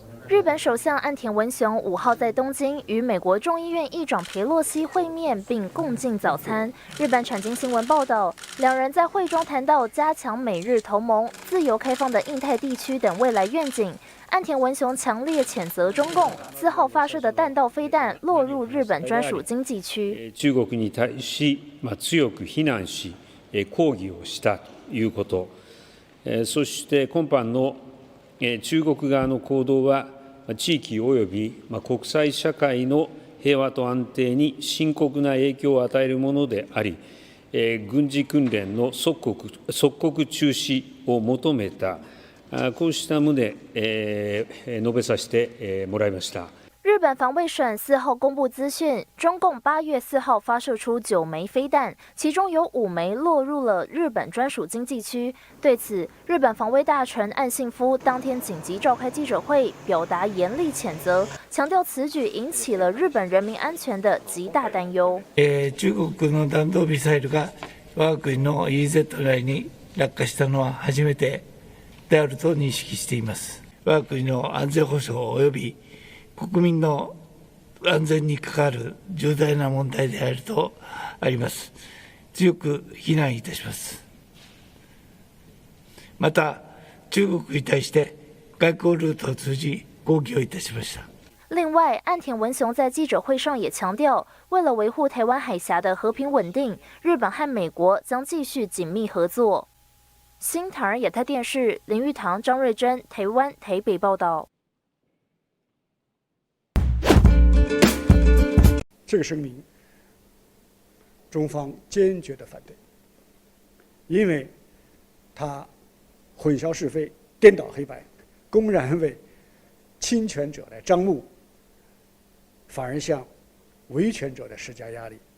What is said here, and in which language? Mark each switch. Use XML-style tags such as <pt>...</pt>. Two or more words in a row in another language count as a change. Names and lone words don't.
<zh>日本首相岸田文雄5号在东京与美国众议院议长裴洛西会面，并共进早餐。日本产经新闻报道，两人在会中谈到加强美日同盟、自由开放的印太地区等未来愿景。岸田文雄强烈谴责中共4号发射的弹道飞弹落入日本专属经济区。</zh> <ja>中国に対し強く非難し、抗議をしたということ。そして今般の中国側の行動は地域及び国際社会の平和と安定に深刻な影響を与えるものであり、軍事訓練の即刻中止を求めた、こうした旨、述べさせてもらいました。</ja> <zh>日本防卫省4号公布资讯，中共8月4号发射出9枚飞弹，其中有5枚落入了日本专属经济区。对此，日本防卫大臣岸信夫当天紧急召开记者会，表达严厉谴责，强调此举引起了日本人民安全的极大担忧。</zh> <ja>中国の弾道ミサイルが我が国の EEZ 内に落下したのは初めてであると認識しています。我が国の安全保障及び国民の安全に関わる重大な問題であるとあります。強く非難いたします。また、中国に対して外交ルートを通じ抗議をいたしました。</ja> <zh>另外，岸田文雄在记者会上也强调，为了维护台湾海峡的和平稳定，日本和美国将继续紧密合作。新唐人亚太电视林玉堂、张瑞珍，台湾台北报道。这个声明，中方坚决的反对，因为它混淆是非、颠倒黑白，公然为侵权者来张目，反而向维权者来施加压力。</zh>